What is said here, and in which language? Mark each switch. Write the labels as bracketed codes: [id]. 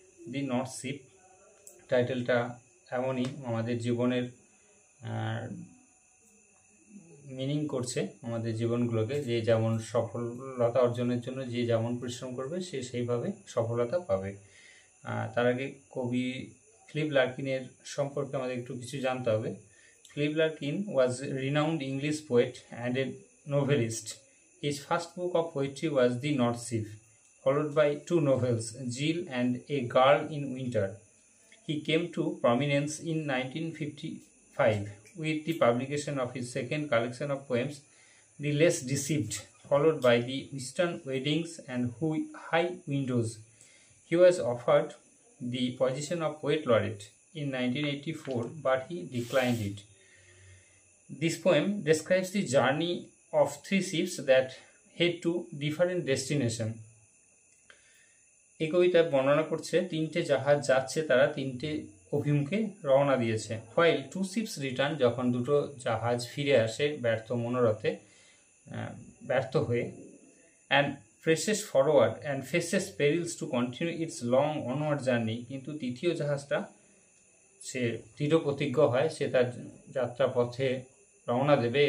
[bn] দি north sheep টাইটেলটা এমনই আমাদের জীবনের মিনিং করছে, আমাদের জীবনগুলোকে যে যেমন সফলতা অর্জনের জন্য যে যেমন পরিশ্রম করবে সে সেইভাবে সফলতা পাবে। তার আগে কবি ফিলিপ লার্কিনের সম্পর্কে আমাদের একটু কিছু জানতে হবে। [en] Philip Larkin was a renowned English poet and a novelist. His first book of poetry was The North Sea, followed by two novels, Jill and A Girl in Winter. He came to prominence in 1955 with the publication of his second collection of poems, The Less Deceived, followed by The Western Weddings and High Windows. He was offered the position of Poet Laureate in 1984, but he declined it. This poem describes the journey of three ships that head to different destinations. [bn] এই কবিতা বর্ণনা করছে তিনটে জাহাজ যাচ্ছে, তারা তিনটে অভিমুখে রওনা দিয়েছে। [en] While two ships return, [bn] যখন দুটো জাহাজ ফিরে আসে ব্যর্থ মনোরথে, ব্যর্থ হয়ে, [en] and presses forward and faces perils to continue its long onward journey, [bn] কিন্তু তৃতীয় জাহাজটা সে দৃঢ় প্রতিজ্ঞ হয়, সে তার যাত্রা পথে রওনা দেবে।